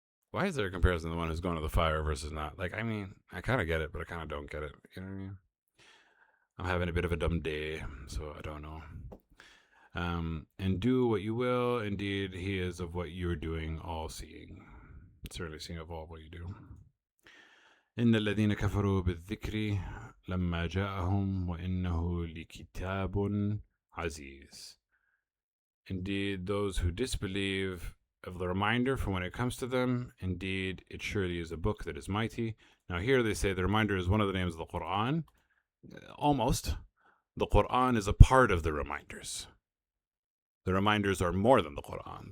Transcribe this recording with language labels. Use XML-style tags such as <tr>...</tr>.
<en>Why is there a comparison to the one who's going to the fire versus not? Like, I mean, I kind of get it, but I kind of don't get it. You know what I mean? I'm having a bit of a dumb day, so I don't know. And do what you will. Indeed, he is of what you're doing, all seeing. Certainly seeing of all what you do.</en> <ar>إن الذين كفروا بالذكر لما جاءهم وإنه لكتاب عزيز.</ar> <en>Indeed, those who disbelieve of the reminder from when it comes to them, indeed, it surely is a book that is mighty. Now here they say the reminder is one of the names of the Quran. Almost. The Quran is a part of the reminders. The reminders are more than the Quran.</en>